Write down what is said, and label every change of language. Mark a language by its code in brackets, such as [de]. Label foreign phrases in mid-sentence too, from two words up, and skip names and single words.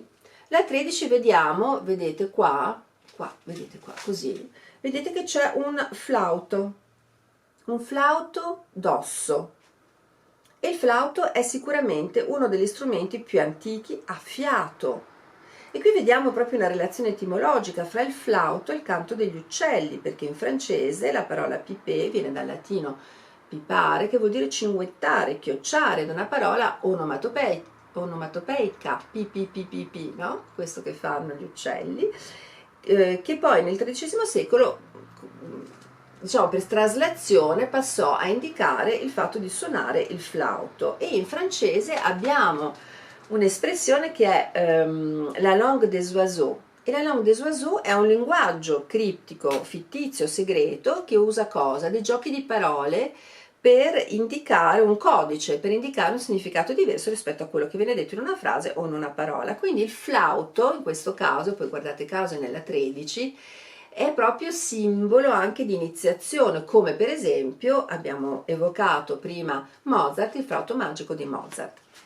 [it] La 13 vediamo, vedete qua, vedete qua, così, vedete che c'è un flauto d'osso, e il flauto è sicuramente uno degli strumenti più antichi a fiato. E qui vediamo proprio una relazione etimologica fra il flauto e il canto degli uccelli, perché in francese la parola piper viene dal latino pipare, che vuol dire cinguettare, chiocciare, da una parola onomatopeica, onomatopeica, pi pi pi pi pi, no? Questo che fanno gli uccelli, che poi nel XIII secolo, diciamo per traslazione, passò a indicare il fatto di suonare il flauto, e in francese abbiamo un'espressione che è [fr] la langue des oiseaux. [it] E [fr] la langue des oiseaux [it] è un linguaggio criptico, fittizio, segreto, che usa cosa? Dei giochi di parole per indicare un codice, per indicare un significato diverso rispetto a quello che viene detto in una frase o in una parola. Quindi il flauto, in questo caso, poi guardate caso nella 13, è proprio simbolo anche di iniziazione, come per esempio abbiamo evocato prima Mozart, il flauto magico di Mozart.